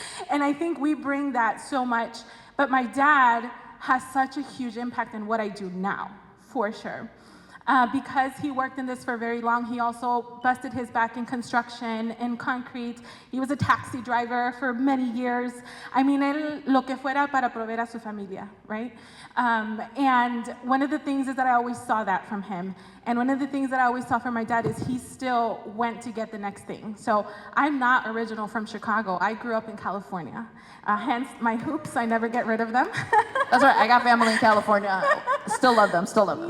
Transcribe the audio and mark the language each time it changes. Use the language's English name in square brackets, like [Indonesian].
[English] And I think we bring that so much, but my dad has such a huge impact in what I do now, for sure. Because he worked in this for very long, he also busted his back in construction, in concrete. He was a taxi driver for many years. I mean, [Spanish] él lo que fuera para proveer a su familia, right? [English] And one of the things is that I always saw that from him. And one of the things that I always saw from my dad is he still went to get the next thing. So I'm not original from Chicago. I grew up in California. Hence my hoops, I never get rid of them. That's right, I got family in California. Still love them, still love them.